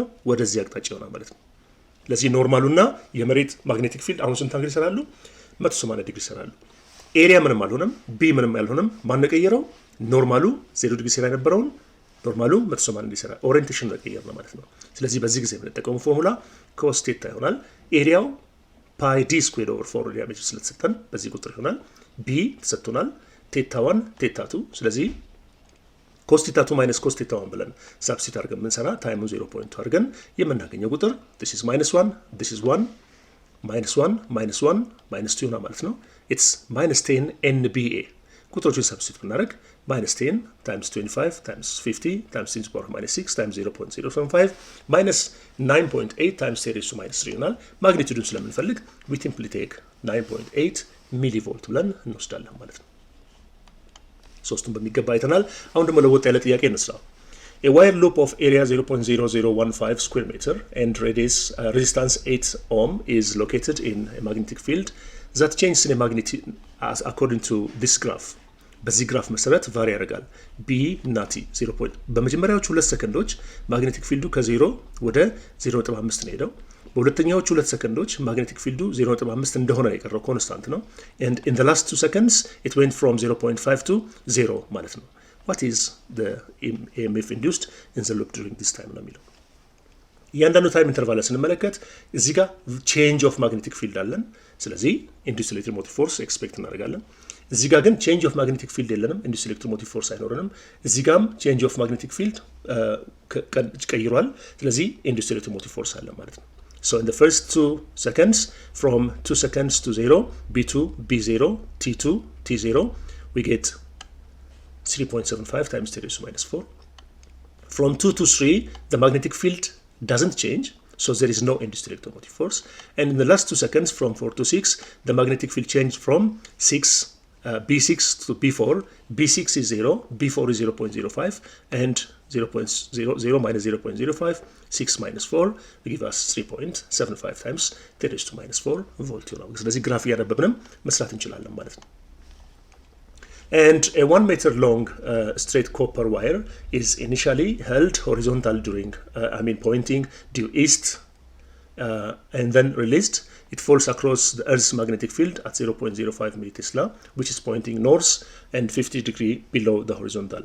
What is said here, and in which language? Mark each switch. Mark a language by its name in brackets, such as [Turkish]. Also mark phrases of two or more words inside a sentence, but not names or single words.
[Amharic] ወደዚህ አቅጣጫ ይሆናል ማለት ነው። ስለዚህ ኖርማሉና የመሬት [English] magnetic field [Amharic] አሁን ስንት አንግል ይሰራሉ? 180 ዲግሪ ይሰራሉ። ኤሪያ ምንም አልሆነም፣ ቢ ምንም አልሆነም። ማን ቀየረው? ኖርማሉ 0 ዲግሪ ሲራ የነበረውን ኖርማሉ 180 ዲግሪ ሲራ ኦሪየንቴሽን ቀየር ነው ማለት ነው። ስለዚህ በዚህ ጊዜ የምንጠቀመው ፎርሙላ [English] cos theta [Amharic] ይሆናል። ኤሪያው [English] pi d square over 4 diameter [Amharic] ስለተሰጠን በዚህ ቁጥር ይሆናል። ቢ ተሰጥቶናል ቴታ 1 ቴታ 2 ስለዚህ [English] cos theta 2 minus cos theta [Amharic] 1 ብለን ሳብስቲት አድርገን የምንሰራ ታይሙ 0.2 አድርገን የምናገኘው ቁጥር [English] this is -1 this is 1 -1 -1 -2 [Amharic] ይሆናል ማለት ነው። [English] it's -10 NBA [Amharic] ቁጥሮችን ሳብስቲት ብናደርግ [English] -10 times 25 times 50 times 10 to the power -6 times 0.075 minus 9.8 times 10 to the -3 [Amharic] ይሆናል። ማግኒቲዩዱን ስለምንፈልግ [English] we simply take 9.8 [Amharic] ሚሊቮልት ብለን እንወስዳለን ማለት ነው። ሶስቱን በሚገባ አይተናል። አሁን ደግሞ ለወጥ ያለ ጥያቄ እንስራ። [English] A wire loop of area 0.0015 square meter and radius resistance 8 ohm is located in a magnetic field that changes in a magnitude according to this graph. [Amharic] በዚህ ግራፍ መሰረት ቫሪ ያደርጋል b እና t 0. በመጀመሪያዎቹ 2 ሰከንዶች [English] magnetic field [Amharic] ከ0 ወደ 0.5 ነው ሄደው። በሁለተኛዎቹ 2 ሰከንዶች [English] magnetic field [Amharic] 0.5 እንደሆነ የቀረው ኮንስታንት ነው [English] and in the last 2 seconds it went from 0.5 to 0 [Amharic] ማለት ነው። [English] what is the EMF induced in the loop during this time [Amharic] ነው የሚለው። እያንዳንዱ [English] time interval [Amharic] ስንመለከት እዚህ ጋር [English] change of magnetic field [Amharic] አለን። ስለዚህ [English] induced electromotive force [Amharic] ኤክስፔክት እናደርጋለን። እዚህ ጋር ግን [English] change of magnetic field [Amharic] የለንም፣ [English] induced electromotive force [Amharic] አይኖርንም። እዚህ ጋርም [English] change of magnetic field [Amharic] ቀይሯል። ስለዚህ [English] induced electromotive force [Amharic] አለ ማለት ነው። [English] So in the first 2 seconds, from 2 seconds to 0, B2, B0, T2, T0, we get 3.75 times 10 to the -4. From 2 to 3, the magnetic field doesn't change, so there is no induced electromotive force. And in the last 2 seconds, from 4 to 6, the magnetic field changed from B6 to B4. B6 is 0, B4 is 0.05, and 0.00 minus 0.05, 6 minus 4 will give us 3.75 times 10 to the -4 volt [Amharic] ነው። ስለዚህ ግራፍ እያነበብንም መስራት እንችላለን ማለት ነው። [English] And a 1 meter long straight copper wire is initially held horizontal during pointing due east and then released. It falls across the Earth's magnetic field at 0.05 millitesla, which is pointing north and 50 degrees below the horizontal.